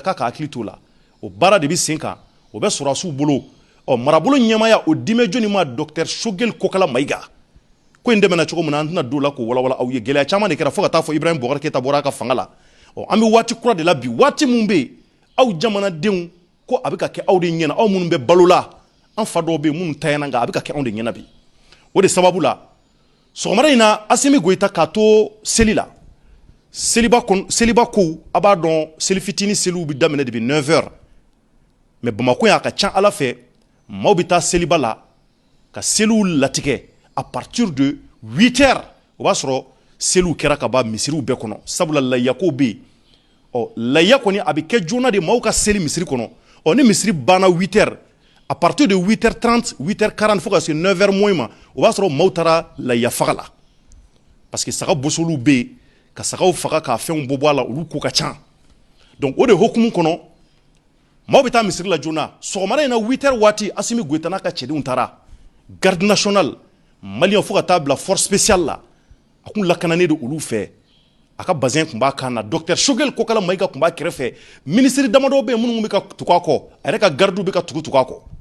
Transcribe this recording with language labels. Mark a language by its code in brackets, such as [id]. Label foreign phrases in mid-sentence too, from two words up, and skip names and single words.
[bm] k'a ka hakili to la o baara de bɛ sen kan o bɛ sɔrɔdasiw bolo marabolo ɲɛmaya o dimɛ jɔnni ma Dr Shogel Kokala Mayiga ko in dɛmɛna cogo min na an tɛna don la k'o walawala aw ye gɛlɛya caman de kɛra fo ka taa fɔ Ibrahim Boubacar Keïta bɔra a ka fanga la an bɛ waati kura de la bi waati min bɛ yen aw jamanadenw ko a bɛ ka kɛ aw de ɲɛna aw minnu bɛ balo la an fa dɔw bɛ yen minnu tayana nka a bɛ ka kɛ anw de ɲɛna bi o de sababu la sɔgɔmada in na Assimi Goïta k'a to seli la seliba ko a b'a dɔn seli fitini seliw bɛ daminɛ [fr] depuis 9h [bm] mais Bamako yan a ka ca Ala fɛ maaw bɛ taa seliba la ka seliw latigɛ [fr] à partir de 8h [bm] o b'a sɔrɔ seliw kɛra ka ban misiriw bɛɛ kɔnɔ sabula lahiya kow bɛ yen lahiya kɔni a bɛ kɛ joona de maaw ka seli misiri kɔnɔ ni misiri banna 8h [fr] à partir de 8h30 8h40 [bm] fo ka se 9h moins ma o b'a sɔrɔ maaw taara lahiya faga la [fr] parce que [bm] saga bosoliw bɛ yen ka sagaw faga k'a fɛnw bɔ a la olu ko ka ca donc o de hokumu kɔnɔ maaw bɛ taa misiri la joona sɔgɔmada in na 8h waati Assimi Goïta n'a ka cɛdenw taara [fr] garde nationale [bm] maliyɛn fo ka taa bila [fr] force spéciale [bm] la a kun lakananen don olu fɛ a ka bazin tun b'a kan na Dr Shogel Kokala Mayiga tun b'a kɛrɛfɛ ministre damadɔ bɛ yen minnu bɛ ka tugu a kɔ a yɛrɛ ka gardiw bɛ ka tugu a kɔ